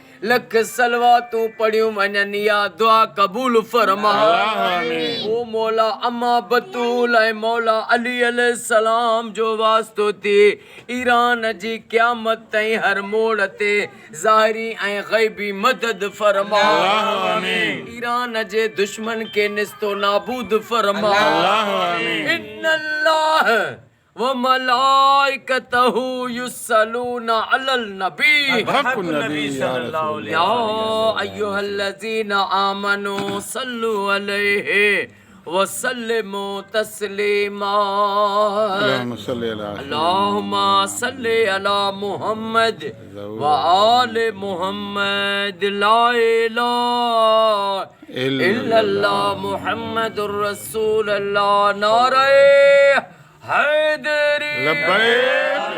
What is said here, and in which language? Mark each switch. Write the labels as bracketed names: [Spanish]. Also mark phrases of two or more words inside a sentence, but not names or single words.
[Sindhi] लख सलवातूं पढ़ियूं वञनि या दुआ क़बूल फरमा ओ मौला अम्मा बतूल ऐं मौला अली अलैहिस्सलाम जो वास्तो थी ईरान जी क़यामत ताईं हर मोड़ ते ज़ाहिरी ऐं ग़ैबी मदद फरमा ईरान जे दुश्मन खे निस्तो नाबूद फरमा [Arabic] إن الله وملائكته يصلون على النبي يا أيها الذين آمنوا صلوا عليه وسلموا تسليما اللهم صل على محمد وآل محمد لا إله إلا الله محمد رسول الله [Urdu] نعرۂ حیدری